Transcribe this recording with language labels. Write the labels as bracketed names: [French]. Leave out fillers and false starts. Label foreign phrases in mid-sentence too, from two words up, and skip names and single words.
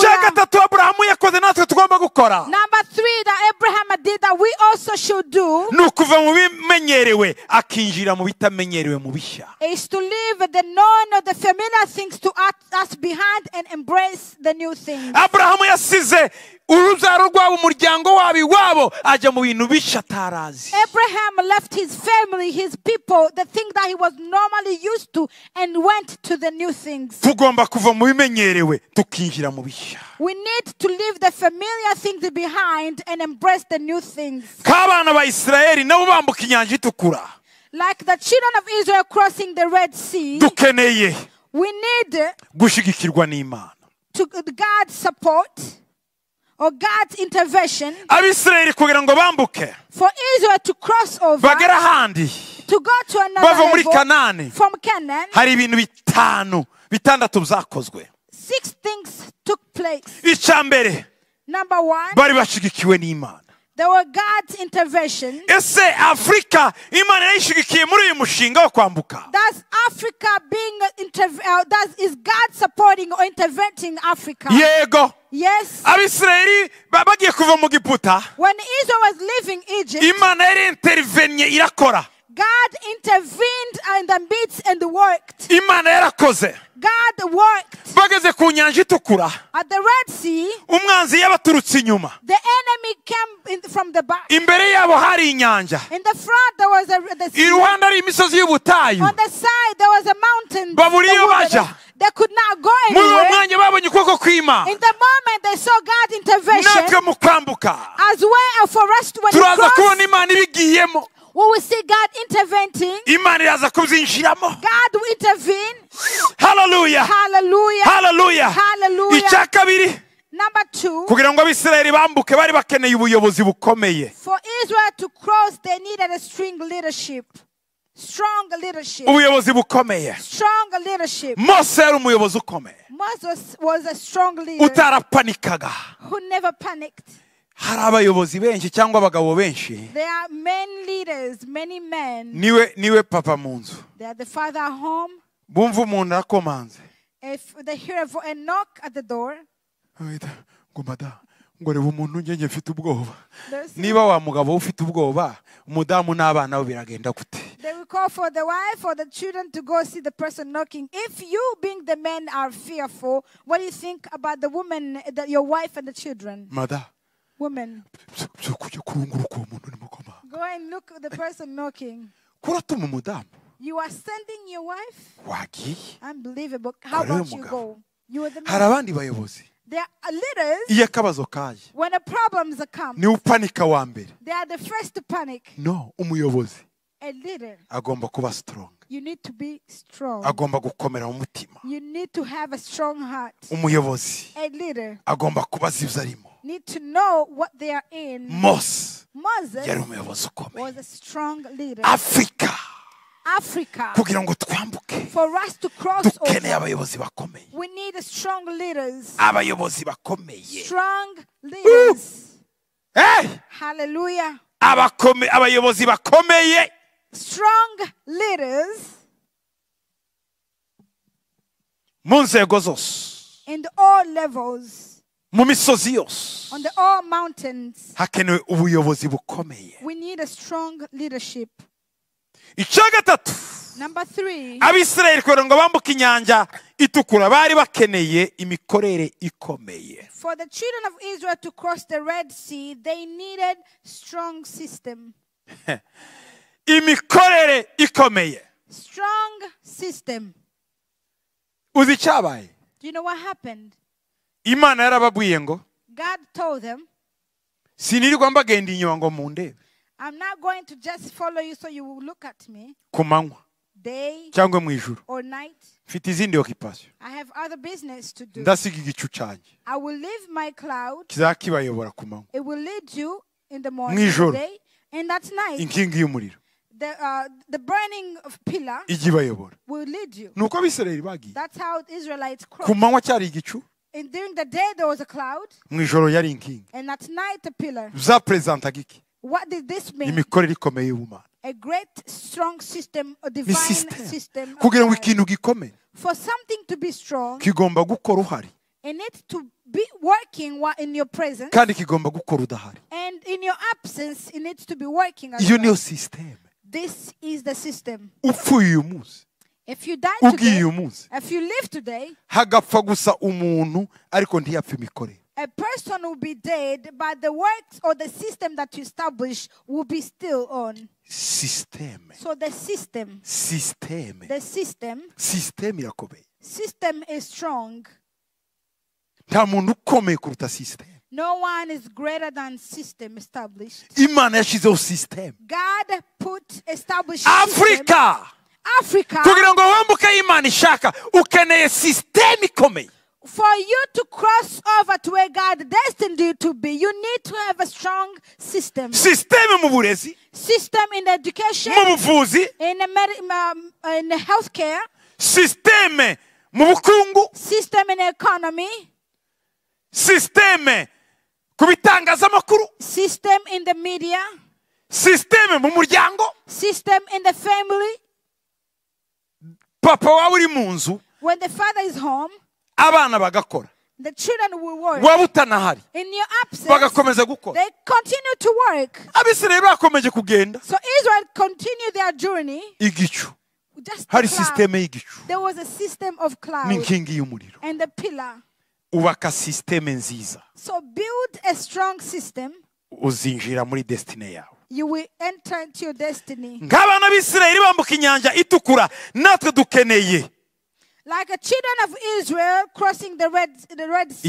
[Kinyarwanda] Icya gatatu Abrahamu yakoze natwe tugomba gukora. [English] Number 3 that Abraham did that we also should do. [Kinyarwanda] Nukuva mu bimenyerewe akinjira mu bitamenyerewe mu bishya. [English] Is to leave the known or the familiar things to us behind and embrace the new things. [Kinyarwanda] Abrahamu yasize urubyaro rwabo umuryango wabo iwabo ajya mu bintu bishya atarazi. [English] Abraham left his family, his people, the thing that he was normally used to, and went to the new things. [Kinyarwanda] Tugomba kuva mu bimenyerewe tukinjira mu bishya. [English] We need to leave the familiar things behind and embrace the new things. [Kinyarwanda] K'abana ba Isirayeli nabo bambuka inyanja itukura. [English] Like the children of Israel crossing the Red Sea, [Kinyarwanda] dukeneye [English] we need [Kinyarwanda] gushigikirwa n'Imana. [English] To God's support or God's intervention. [Kinyarwanda] Abisirayeli kugira ngo bambuke. [English] For Israel to cross over. [Kinyarwanda] Bagera handi. [English] To go to another [Kinyarwanda] bava muri [English] level. [Kinyarwanda] Kanani. [English] From Canaan. [Kinyarwanda] Hari ibintu bitandatu byakozwe. [English] 6 things took place. [Kinyarwanda] Icya mbere. [English] Number 1. [Kinyarwanda] Bari bashigikiwe n'Imana. [English] There were God's intervention. [Kinyarwanda] Ese Afrika Imana yayishigikiye muri uyu mushinga wo kwambuka. [English] Does Africa being is God supporting or interventing Africa? [Kinyarwanda] Yego. [English] Yes. [Kinyarwanda] Abisirayeli bagiye kuva mu Giputa. [English] When Israel was leaving Egypt, [Kinyarwanda] Imana yari intervenye irakora. [English] God intervened in the midst and worked. [Kinyarwanda] Imana yarakoze. [English] God worked. [Kinyarwanda] Bageze ku nyanja itukura. [English] At the Red Sea, [Kinyarwanda] umwanzi yabaturutse inyuma. [English] The enemy came from the back. [Kinyarwanda] Imbere yabo hari inyanja. [English] In the front there was the sea. [Kinyarwanda] Iruhande hari imisozi y'ubutayu. [English] On the side there was a mountain. [Kinyarwanda] Babura iyo baja. [English] They could not go [Kinyarwanda] muri uwo [English] anywhere. [Kinyarwanda] mwanya babonye ukuboko kw'Imana. [English] In the moment they saw God's intervention. [Kinyarwanda] Natwe mu kwambuka. [English] As well for us when we [Kinyarwanda] turaza kubona Imana ibigiyemo. [English] We will see God intervening. [Kinyarwanda] Imana iraza kubyinjiramo. [English] God will intervene. Hallelujah. Hallelujah. Hallelujah. Hallelujah. [Kinyarwanda] Icya kabiri. [English] Number 2. [Kinyarwanda] kugira ngo Abisirayeli bambuke bari bakeneye ubuyobozi bukomeye. [English] For Israel to cross they needed a strong leadership. Strong leadership. [Kinyarwanda] Ubuyobozi bukomeye. [English] Strong leadership. [Kinyarwanda] Mose yari umuyobozi ukomeye. [English] Moses was a strong leader. [Kinyarwanda] Utarapanikaga. [English] Who never panicked. [Kinyarwanda] Hari abayobozi benshi cyangwa abagabo benshi. [English] There are many leaders, many men. [Kinyarwanda] Niwe papa mu nzu. [English] They are the father at home. [Kinyarwanda] Bumva umuntu arakomanze. [English] If they hear a knock at the door. [Kinyarwanda] Ngo mada ngo reba umuntu njye mfite ubwoba. Niba wa mugabo ufite ubwoba umudamu n'abana bo biragenda gute? [English] They will call for the wife or the children to go see the person knocking. If you being the men are fearful, what do you think about the woman, your wife and the children? [Kinyarwanda] Mada. [English] Women. Go and look at the person knocking. [Kinyarwanda] kuratuma umudamu [English] You are sending your wife? [Kinyarwanda] wagiye. [English] Unbelievable. How about you go? You are the [Kinyarwanda] Hari [English] man. [Kinyarwanda] abandi bayobozi [English] There are leaders. [Kinyarwanda] iyo akabazo kaje [English] When the problems come, [Kinyarwanda] niwe upanika wa mbere. [English] they are the first to panic. [Kinyarwanda] No, umuyobozi [English] A leader, [Kinyarwanda] agomba kuba strong, [English] you need to be strong. [Kinyarwanda] agomba gukomera mu mutima. [English] You need to have a strong heart. [Kinyarwanda] Umuyobozi [English] A leader [Kinyarwanda] agomba kubaza ibyo arimo. [English] need to know what they are in. [Kinyarwanda] Mose [English] Moses [Kinyarwanda] yari umuyobozi ukomeye. [English] was a strong leader. [Kinyarwanda] Afrika [English] Africa, [Kinyarwanda] kugira ngo twambuke [English] for us to cross [Kinyarwanda] dukeneye [English] over, [Kinyarwanda] abayobozi bakomeye. [English] we need strong leaders. [Kinyarwanda] Abayobozi bakomeye. [English] Strong leaders. Hey! Hallelujah. [Kinyarwanda] Abayobozi bakomeye [English] Strong leaders [Kinyarwanda] mu nzego zose, [English] in all levels, [Kinyarwanda] mu misozi yose, [English] on the all mountains. [Kinyarwanda] hakenewe ubuyobozi bukomeye. [English] We need a strong leadership. [Kinyarwanda] Icya gatatu, [English] Number 3, [Kinyarwanda] Abisirayeli kugira ngo bambuke inyanja itukura bari bakeneye imikorere ikomeye. [English] for the children of Israel to cross the Red Sea, they needed strong system. [Kinyarwanda] Imikorere ikomeye. [English] Strong system. [Kinyarwanda] Uzi icyabaye? [English] Do you know what happened? [Kinyarwanda] Imana yarababwiye ngo [English] God told them, [Kinyarwanda] sinirirwa mbagenda inyuma ngo mundebe [English] I'm not going to just follow you so you will look at me [Kinyarwanda] ku manywa [English] day [Kinyarwanda] cyangwa mu ijuru. [English] or night. [Kinyarwanda] Mfite izindi occupation. [English] I have other business to do. [Kinyarwanda] Ndasiga igicu cyanjye [English] I will leave my cloud. [Kinyarwanda] kizakibayobora ku manywa, [English] It will lead you in the morning, [Kinyarwanda] Mwijoro. [English] day, and that night. [Kinyarwanda] inkingi y'umuriro [English] The burning of pillar [Kinyarwanda] ijya ibayobora. [English] will lead you. [Kinyarwanda] Nuko Abisirayeli bagiye [English] That's how the Israelites [Kinyarwanda] ku [English] crossed. [Kinyarwanda] manywa cyari igicu, [English] And during the day there was a cloud, [Kinyarwanda] mu ijoro yari inkingi. [English] and at night a pillar. [Kinyarwanda] Zapresentaga iki? [English] What did this mean? [Kinyarwanda] Imikorere ikomeye y'ubumana. [English] A great, strong system, a [Kinyarwanda] Ni [English] divine system. system. of [Kinyarwanda] Kugira ngo [English] God. [Kinyarwanda] ikintu gikomeye [English] For something to be strong, [Kinyarwanda] kigomba gukora uhari [English] it needs to be working while in your presence, [Kinyarwanda] kandi kigomba gukora udahari. [English] and in your absence, it needs to be working as [Kinyarwanda] Iyo [English] well. [Kinyarwanda] niyo system. [English] This is the system. [Kinyarwanda] Upfuye uyu munsi, [English] If you die [Kinyarwanda] ugiye [English] today, [Kinyarwanda] uyu munsi, [English] if you live today, [Kinyarwanda] hagapfa gusa umuntu ariko ntiyapfa imikorere. [English] a person will be dead, but the works or the system that you establish will be still on. System. So the system [Kinyarwanda] System irakomeye. [English] is strong. [Kinyarwanda] Nta muntu ukomeye kuruta system. [English] No one is greater than system established. [Kinyarwanda] Imana yashyizeho system. [English] God established [Kinyarwanda] Afrika [English] Africa. [Kinyarwanda] kugira ngo wambuke Imana ishaka ukeneye system ikomeye. [English] For you to cross over to where God destined you to be, you need to have a strong system. [Kinyarwanda] System mu burezi, [English] System in education, [Kinyarwanda] mu buvuzi, [English] in the healthcare, [Kinyarwanda] system mu bukungu, [English] system in economy, [Kinyarwanda] system ku bitangazamakuru, [English] system in the media, [Kinyarwanda] system mu muryango. [English] system in the family. [Kinyarwanda] Papa wawe uri mu nzu, [English] When the father is home, [Kinyarwanda] abana bagakora, [English] the children will work. [Kinyarwanda] waba utanahari [English] In your absence, [Kinyarwanda] bagakomeza gukora. [English] they continue to work. [Kinyarwanda] Abisirayeli bakomeje kugenda, [English] So Israel continued their journey. [Kinyarwanda] igicu, [English] Just [Kinyarwanda] hari [English] the cloud. [Kinyarwanda] system y'igicu [English] There was a system of cloud [Kinyarwanda] n'inkingi y'umuriro. [English] and the pillar. [Kinyarwanda] Ubaka system nziza, [English] So build a strong system. [Kinyarwanda] uzinjira muri destiny yawe. [English] You will enter into your destiny. [Kinyarwanda] Nk'abana b'Isirayeli bambuka inyanja itukura, natwe dukeneye [English] Like the children of Israel crossing the Red Sea, we